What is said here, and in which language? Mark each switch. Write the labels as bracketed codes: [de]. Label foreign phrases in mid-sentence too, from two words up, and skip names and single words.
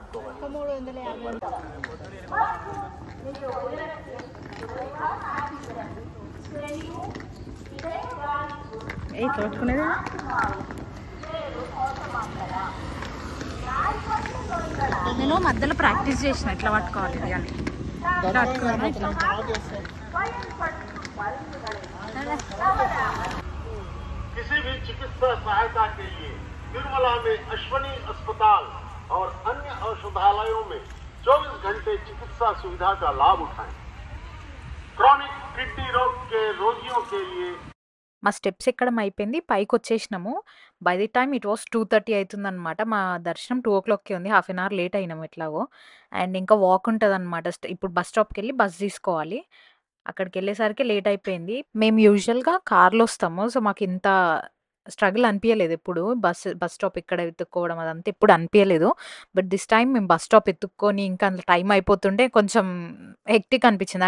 [te] చూసుకునేది నేను మధ్యలో ప్రాక్టీస్ చేసిన ఎట్లా పట్టుకోవాలి అని. [hi] किसी भी चिकित्सा सहायता के लिए तिरुमला में अश्वनी अस्पताल और अन्य औषधालयों में 24 घंटे चिकित्सा सुविधा का लाभ उठाएं। क्रॉनिक किडनी रोग के रोगियों के लिए [te] మా స్టెప్స్ ఎక్కడం అయిపోయింది, పైకి వచ్చేసినాము. [en] by the time it was [te] 2:30 అవుతుందన్నమాట. మా దర్శనం 2:00కి ఉంది. [en] half an hour late [te] అయినాము ఎట్లాగో. అండ్ ఇంకా వాక్ ఉంటుంది అనమాట. ఇప్పుడు బస్ స్టాప్కి వెళ్ళి బస్ తీసుకోవాలి. అక్కడికి వెళ్ళేసరికి లేట్ అయిపోయింది. మేము యూజువల్గా కార్లో వస్తాము, సో మాకు ఇంత స్ట్రగుల్ అనిపించలేదు ఎప్పుడు. బస్ స్టాప్ ఇక్కడ ఎత్తుక్కోవడం అదంతా ఎప్పుడు అనిపించలేదు. [en] but this time [te] మేము బస్ స్టాప్ ఎత్తుక్కొని ఇంకా అందులో టైం అయిపోతుంటే కొంచెం హెక్టిక్ అనిపించింది.